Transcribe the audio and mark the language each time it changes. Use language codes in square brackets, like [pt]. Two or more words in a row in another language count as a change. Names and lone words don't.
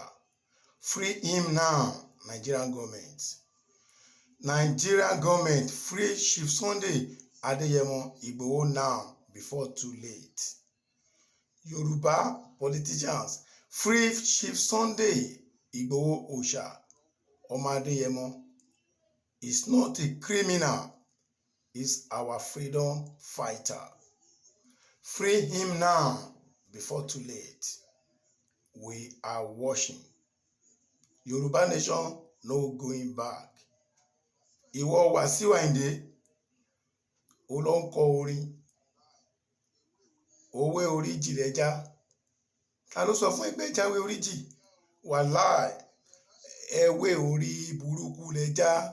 [en] Free him now, Nigerian government. Nigerian government, free Chief Sunday Adeyemo Igboho now before too late. Yoruba politicians, free Chief Sunday Igboho Oòṣà. Ọmọ Adeyemo is not a criminal, he's our freedom fighter. Free him now before too late. We are watching. Yoruba nation, no going back. [yo] Ìwọ Wasiu Ayinde, ó lọ ń kọ orin, òwe oríjì rẹ̀ já. Ta ló sọ fún ẹgbẹ́ jáwé oríjì? Wàláì, ewé orí burúkú lẹ já.